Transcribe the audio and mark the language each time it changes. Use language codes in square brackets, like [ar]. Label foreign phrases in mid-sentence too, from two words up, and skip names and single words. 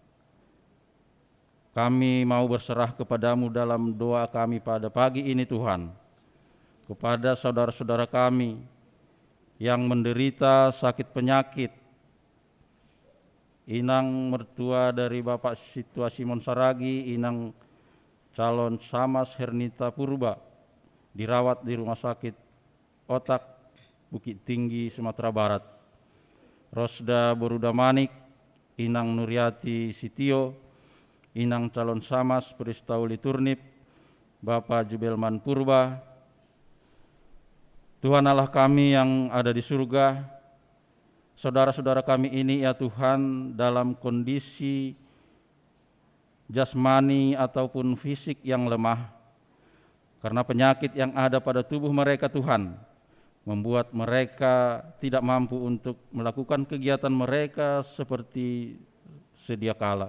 [id] Kami mau berserah kepadamu dalam doa kami pada pagi ini Tuhan, kepada saudara-saudara kami yang menderita sakit penyakit, inang mertua dari Bapak Situa Simon Saragi, inang calon Samas Hernita Purba, dirawat di Rumah Sakit Otak Bukit Tinggi, Sumatera Barat. Rosda Boruda Manik, inang Nuryati Sitio, inang calon Samas Peristauli Turnip, Bapak Jubelman Purba. Tuhan Allah kami yang ada di surga, saudara-saudara kami ini ya Tuhan dalam kondisi jasmani ataupun fisik yang lemah, karena penyakit yang ada pada tubuh mereka Tuhan, membuat mereka tidak mampu untuk melakukan kegiatan mereka seperti sedia kala.